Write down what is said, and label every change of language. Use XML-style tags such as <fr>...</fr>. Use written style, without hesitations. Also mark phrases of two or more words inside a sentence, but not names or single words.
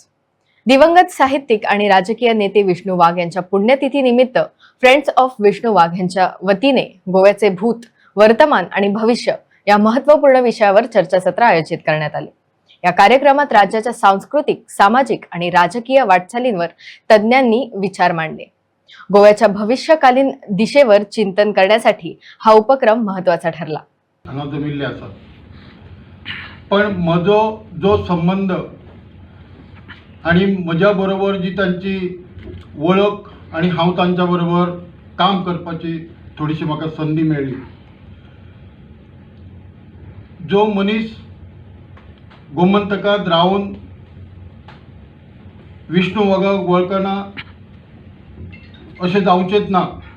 <mr>दिवंगत साहित्यिक आणि राजकीय नेते विष्णू वाघ यांच्या पुण्यतिथी निमित्त फ्रेंड्स ऑफ विष्णू वाघ यांच्या वतीने गोव्याचे भूत, वर्तमान आणि भविष्य या महत्त्वपूर्ण विषयावर चर्चासत्र आयोजित करण्यात आले. या कार्यक्रमात राज्याच्या सांस्कृतिक, सामाजिक आणि राजकीय वाटचालींवर तज्ञांनी विचार मांडले. गोव्याच्या भविष्यकालीन दिशेवर चिंतन करण्यासाठी हा उपक्रम महत्त्वाचा ठरला.</mr> <kok>पण म्हजो जो संबंध आणि म्हज्या बरोबर जी तांची वळख आणि हांव तांच्या बरोबर काम करपाची थोडीशी म्हाका संदी मेळ्ळी. जो मनीस गोमंतकांत रावन विष्णू वाघाक वळखना अशें जावचेंच ना.</kok>